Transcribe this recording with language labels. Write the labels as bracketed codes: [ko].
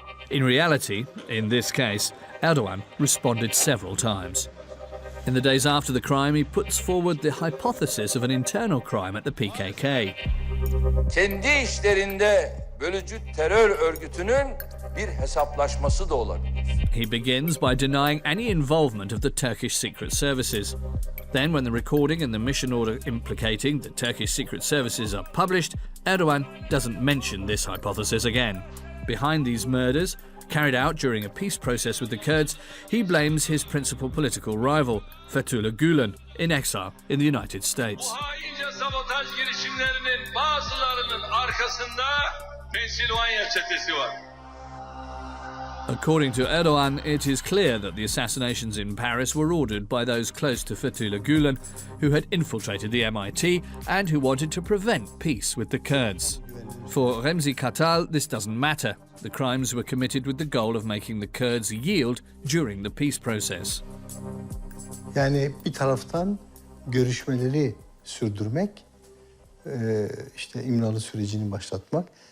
[en] In reality, in this case, Erdogan responded several times. In the days after the crime, he puts forward the hypothesis of an internal crime at the PKK. [tr] Kendi işlerinde bölücü terör örgütünün bir hesaplaşması da olabilir. [en] He begins by denying any involvement of the Turkish secret services. Then, when the recording and the mission order implicating the Turkish secret services are published, Erdogan doesn't mention this hypothesis again. Behind these murders, carried out during a peace process with the Kurds, he blames his principal political rival, Fethullah Gulen, in exile in the United States. [tr] Haince sabotaj girişimlerinin bazılarının arkasında Pensilvanya çetesi var. [en] According to Erdogan, it is clear that the assassinations in Paris were ordered by those close to Fethullah Gulen, who had infiltrated the MIT and who wanted to prevent peace with the Kurds. For Remzi Kartal, this doesn't matter. The crimes were committed with the goal of making the Kurds yield during the peace process. [tr] Yani bir taraftan görüşmeleri sürdürmek, işte İmralı sürecini başlatmak.